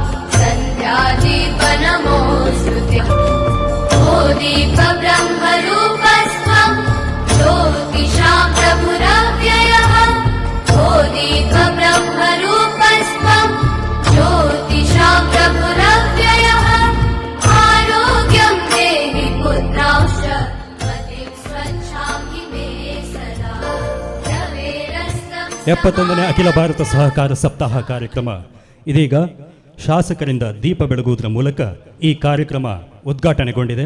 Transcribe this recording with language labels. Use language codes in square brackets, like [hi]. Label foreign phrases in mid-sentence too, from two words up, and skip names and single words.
[sa] सन्ध्यादीपनमोऽस्तुते ओ दीप ब्रह्मरूपस्त्वं ज्योतिषां प्रभुरव्ययः ओ दीप ब्रह्मरूपस्त्वं ज्योतिषां प्रभुरव्ययः आरोग्यं देहि पुत्रांश्च मतिं स्वच्छामि मे सदा रवेरस्तं [kn] 71ನೇ ಅಖಿಲ ಭಾರತ ಸಹಕಾರ ಸಪ್ತಾಹ ಕಾರ್ಯಕ್ರಮ ಇದೀಗ ಶಾಸಕರಿಂದ ದೀಪ ಬೆಳಗುವುದರ ಮೂಲಕ ಈ ಕಾರ್ಯಕ್ರಮ ಉದ್ಘಾಟನೆಗೊಂಡಿದೆ.